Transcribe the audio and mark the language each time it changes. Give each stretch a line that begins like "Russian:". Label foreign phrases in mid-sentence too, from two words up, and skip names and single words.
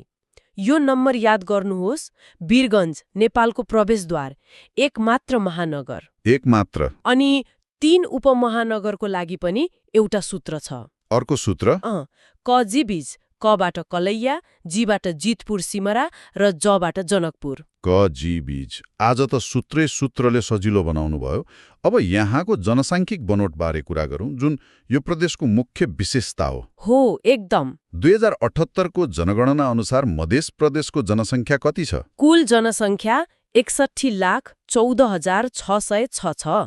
Nepali: यो नम्बर याद गर्नुहोस्। वीरगञ्ज नेपालको प्रवेशद्वार, एक मात्र महानगर। एक मात्र। अनि 3 उपमहानगरको लागि पनि एउटा सूत्र छ। अर्को सूत्र? कजिबिज कबाट कलैया, जीबाट जितपुर सिमरा र जबाट जनकपुर। क जी बीज आज त सूत्रले सजिलो बनाउनु भयो। अब यहाँको जनसाङ्ख्यिक बनोटबारे कुरा गरौँ, जुन यो प्रदेशको मुख्य विशेषता हो एकदम। 2078 को जनगणना अनुसार मध्य प्रदेशको जनसङ्ख्या कति छ? कुल जनसङ्ख्या 61,14,606 छ।